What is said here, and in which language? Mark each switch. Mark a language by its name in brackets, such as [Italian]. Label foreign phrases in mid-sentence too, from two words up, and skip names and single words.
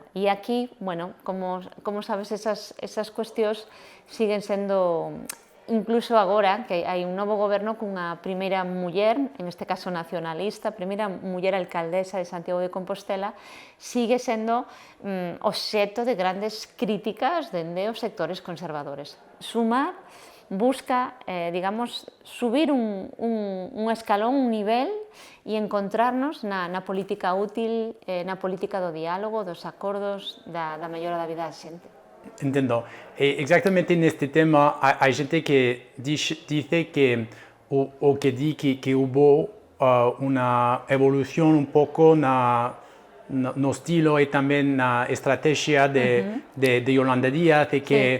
[Galician] E aquí, bueno, como sabes, esas cuestións siguen sendo, incluso agora, que hai un novo goberno cunha primeira muller, en este caso nacionalista, primeira muller alcaldesa de Santiago de Compostela, sigue sendo obxecto de grandes críticas dende os sectores conservadores. Sumar busca, digamos, subir un escalón, un nivel, e encontrarnos na política útil, na política do diálogo, dos acordos, da mellora da vida da xente. [Spanish] Entiendo. Exactamente en este tema hay gente que dice que, o que dice que hubo una evolución un poco no estilo y también la estrategia de Yolanda Díaz, de que,